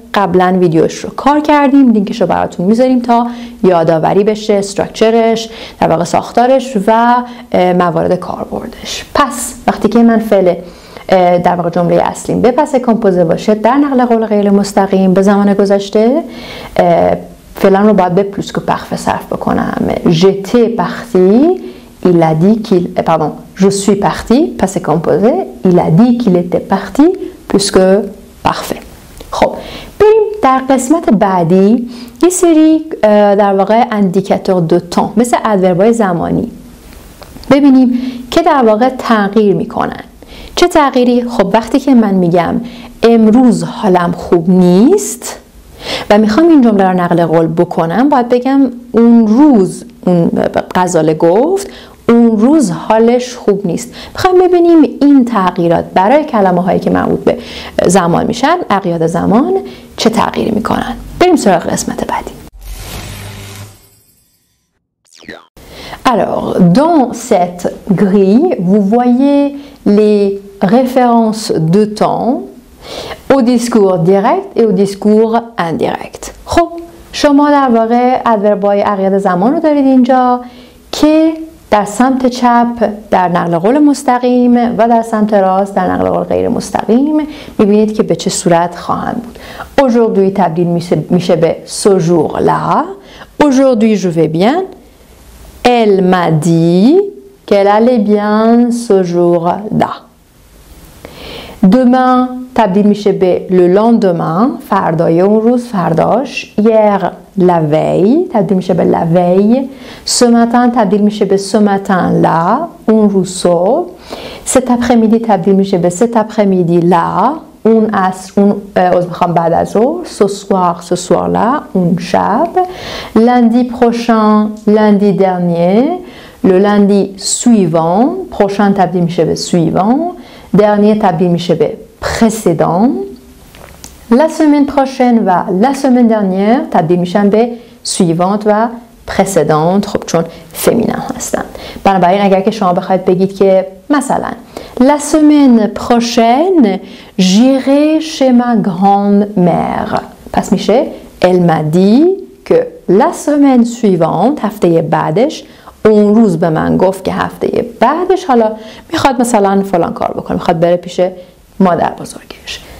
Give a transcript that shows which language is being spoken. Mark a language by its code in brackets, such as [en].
[fa] قبلا ویدیوش رو کار کردیم، لینکش رو براتون میذاریم تا یادآوری بشه استراکچرش، در واقع ساختارش و موارد کاربردش. پس وقتی که من فعل در واقع جمله اصلیم به پس کامپوزه باشه در نقل قول غیر مستقیم به زمان گذشته، فعلا رو باید به پلوس که پرفه صرف بکنم. [fr] j'étais parti il a dit qu'il pardon je suis parti passé composé il a dit qu'il était parti plus que parfait. [fa] خب بریم در قسمت بعدی یه سری در واقع اندیکاتور دو تان مثل ادورب‌های زمانی ببینیم که در واقع تغییر میکنن. چه تغییری؟ خب وقتی که من میگم امروز حالم خوب نیست و میخوام این جمله رو نقل قول بکنم، باید بگم اون روز، اون غزاله گفت اون روز حالش خوب نیست. میخوایم ببینیم این تغییرات برای کلمه هایی که مربوط به زمان میشن، اقیاد زمان، چه تغییری میکنن. بریم سراغ قسمت بعدی. [fr] Alors, dans cette grille, vous voyez les références de temps au discours direct et au discours indirect. [fa] خب شما در واقع ادورب‌های اقیاد زمان رو دارید اینجا که در سمت چپ در نقل قول مستقیم و در سمت راست در نقل قول غیر مستقیم میبینید که به چه صورت خواهند بود. Aujourd'hui تبدیل میشه به [fr] ce jour-là. Aujourd'hui je vais bien. Elle m'a dit qu'elle allait bien ce jour-là. [fa] Demain تبدیل میشه به [fr] le lendemain، [fa] فردای اون روز، فرداش. [fr] Hier la veille [fa] تبدیل میشه به [fr] la veille. Ce matin [fa] تبدیل میشه به [fr] ce matin là، [fa] اون روز صبح. [fr] Cet après-midi [fa] تبدیل میشه به [fr] cet après-midi là، [fa] اون عصر، اون میخوام بعد از ظهر. [fr] Ce soir ce soir là، [fa] اون شب. [fr] Lundi prochain lundi dernier، le lundi suivant، prochain [fa] تبدیل میشه به [fr] suivant، dernier تبدیل میشه به précédent. La semaine prochaine [fa] و [fr] la semaine dernière [fa] تبدیل میشن به suivante و précédente، خب چون فمینن هستن. بنابراین اگر که شما بخواید بگید که مثلا [fr] la semaine prochaine j'irai chez ma grand-mère، [fa] پس میشه [fr] elle m'a dit que la semaine suivante، [fa] هفته بعدش، اون روز به من گفت که هفته بعدش حالا میخواد مثلا فلان کار بکنه، میخواد بره پیش مادر بزرگش.